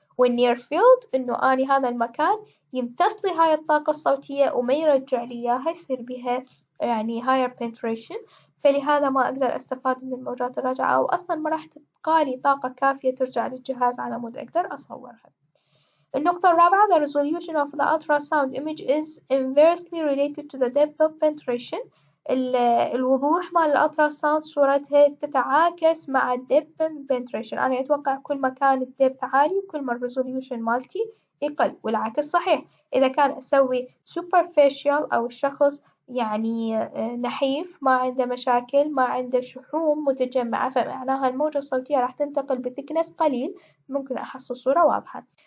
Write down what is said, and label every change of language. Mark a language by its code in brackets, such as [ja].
[ar] والنير فيلد إنه أنا هذا المكان يمتص لي هاي الطاقة الصوتية وما يرجع لي إياها، يصير بها يعني higher penetration، فلهذا ما أقدر أستفاد من الموجات الراجعة، أو أصلا ما راح تبقى لي طاقة كافية ترجع للجهاز على مود أقدر أصورها. النقطة الرابعة [en] the resolution of the ultrasound image is inversely related to the depth of penetration. [ar] الوضوح مال الألتراساوند صورتها تتعاكس مع الدبث penetration. أنا أتوقع كل ما كان الدبث عالي كل ما الريزوليوشن مالتي يقل، والعكس صحيح. إذا كان أسوي superficial أو الشخص يعني نحيف ما عنده مشاكل ما عنده شحوم متجمعة، فمعناها الموجة الصوتية راح تنتقل بثكنس قليل، ممكن أحصل صورة واضحة.